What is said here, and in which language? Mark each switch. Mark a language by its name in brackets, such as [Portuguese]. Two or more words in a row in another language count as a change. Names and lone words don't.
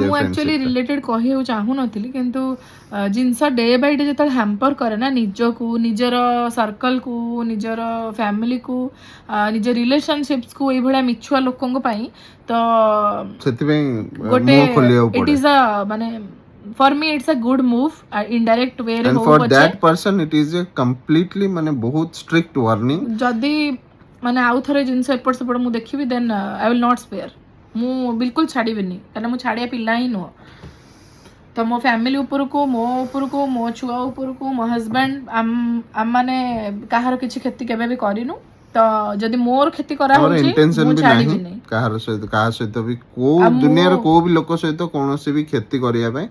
[Odia] ମୁଁ ଆକ୍ଚୁଆଲି ରିଲେଟେଡ କହିବାକୁ ଚାହୁଁନଥିଲି, କିନ୍ତୁ ଜିନିଷ [English] day by day [Odia] ଯେତେବେଳେ ହ୍ୟାମ୍ପର କରେ ନା ନିଜକୁ, ନିଜର ସର୍କଲକୁ, ନିଜର ଫ୍ୟାମିଲିକୁ, ନିଜ ରିଲେସନସିପ୍ସକୁ ଏଇଭଳିଆ ମିଛୁଆ ଲୋକଙ୍କ ପାଇଁ, ତ ସେଥିପାଇଁ [English] ଗୋଟେ it is ମାନେ for me it's a good move, indirect way ରେ and [Odia] ହଉ [English] for [Odia] ପଛେ, [English] that person it is a completely [Odia] ମାନେ ବହୁତ [English] strict warning। [Odia] ଯଦି ମାନେ ଆଉ ଥରେ ଜିନିଷ ଏପଟ ସେପଟ ମୁଁ ଦେଖିବି, [English] then I will not spare। [Odia] ମୁଁ ବିଲକୁଲ ଛାଡ଼ିବିନି, କାରଣ ମୁଁ ଛାଡ଼ିବା ପିଲା ହିଁ ନୁହଁ। ତ ମୋ ଫ୍ୟାମିଲି ଉପରକୁ, ମୋ ଉପରକୁ, ମୋ ଛୁଆ ଉପରକୁ, ମୋ ହଜବେଣ୍ଡ, ଆମମାନେ କାହାର କିଛି କ୍ଷତି କେବେ ବି କରିନୁ। ତ ଯଦି ମୋର କ୍ଷତି କରାହଉଛି ମୁଁ ଛାଡ଼ିବିନି କାହା ସହିତ ବି, କୋଉ ଦୁନିଆର କୋଉ ବି ଲୋକ ସହିତ କୌଣସି ବି କ୍ଷତି କରିବା ପାଇଁ।